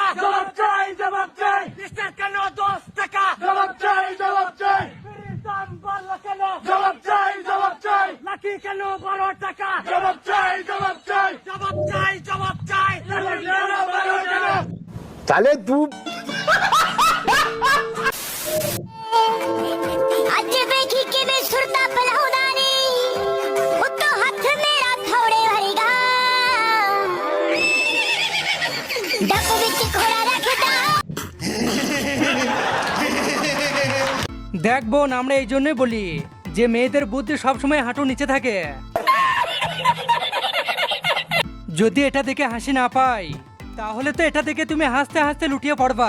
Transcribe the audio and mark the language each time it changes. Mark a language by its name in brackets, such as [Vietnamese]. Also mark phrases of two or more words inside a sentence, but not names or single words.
[Bangla] জবাব চাই, জবাব চাই। বিস্কুট কেন 10 টাকা? জবাব চাই, জবাব চাই। বিড়ির দাম বাড়লো কেন? জবাব চাই, জবাব চাই। লাকি কেন 12 টাকা? জবাব চাই, জবাব চাই। জবাব চাই, জবাব চাই। লাকি কেন 12 টাকা? তাহলে তু [Punjabi] ਅੱਜ ਵੇਖੀ ਕਿਵੇਂ ਸੁਰਦਾ ਪਲਾਉਂਦਾ ਨੀ ਉੱਤੋਂ ਹੱਥ ਮੇਰਾ ਥੋੜੇ ਵਰਗਾ ਡੱਬ ਵਿੱਚ ਘੋੜਾ ਰੱਖਦਾ [Bangla] দেখ বোন, আমরা এই জন্যই বলি যে মেয়েদের বুদ্ধি সবসময় হাঁটু নিচে থাকে। যদি এটা দেখে হাসি না পাই তাহলে তো এটা দেখে তুমি হাসতে হাসতে লুটিয়ে পড়বা।